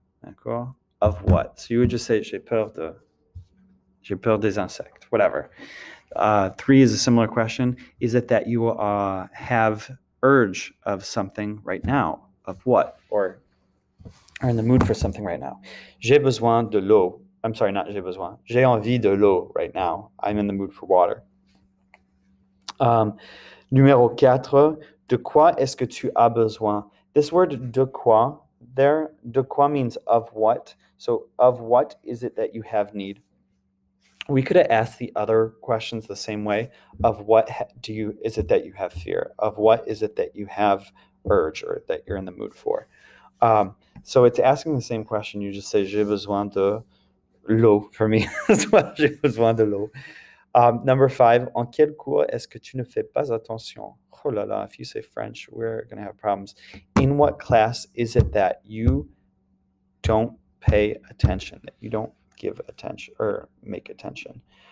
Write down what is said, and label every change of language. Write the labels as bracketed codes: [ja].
[fr] D'accord? [en] Of what? So you would just say, [fr] j'ai peur des insectes, [en] whatever. 3 is a similar question. Is it that you have urge of something right now? Of what? Or are in the mood for something right now? [fr] J'ai besoin de l'eau. [en] I'm sorry, [fr] not j'ai besoin. J'ai envie de l'eau [en] right now. I'm in the mood for water. [fr] Numéro 4, de quoi est-ce que tu as besoin? [en] This word [fr] de quoi [en] there, de quoi means of what. So of what is it that you have need? We could have asked the other questions the same way. Of what is it that you have fear? Of what is it that you have urge, or that you're in the mood for? So it's asking the same question. You just say, [fr] j'ai besoin de l'eau. [en] For me, that's what j'ai besoin de l'eau. Number 5, [fr] en quel cours est-ce que tu ne fais pas attention? Oh là là, [en] if you say French, we're going to have problems. In what class is it that you don't pay attention, that you don't give attention or make attention?